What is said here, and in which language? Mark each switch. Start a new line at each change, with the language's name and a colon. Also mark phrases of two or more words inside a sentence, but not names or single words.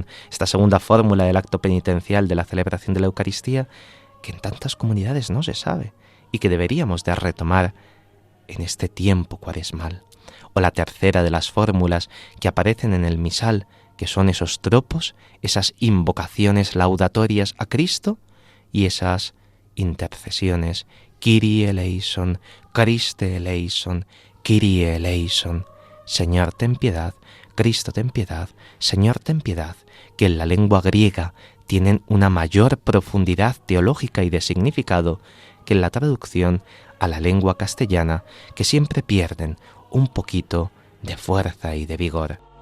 Spanish: Esta segunda fórmula del acto penitencial de la celebración de la Eucaristía, que en tantas comunidades no se sabe y que deberíamos de retomar en este tiempo cuaresmal. O la tercera de las fórmulas que aparecen en el misal, que son esos tropos, esas invocaciones laudatorias a Cristo y esas intercesiones:
Greek: Κύριε ελέησον, Χριστέ ελέησον, Κύριε ελέησον.
Spanish: Señor, ten piedad, Cristo, ten piedad, Señor, ten piedad, que en la lengua griega tienen una mayor profundidad teológica y de significado que en la traducción a la lengua castellana, que siempre pierden un poquito de fuerza y de vigor.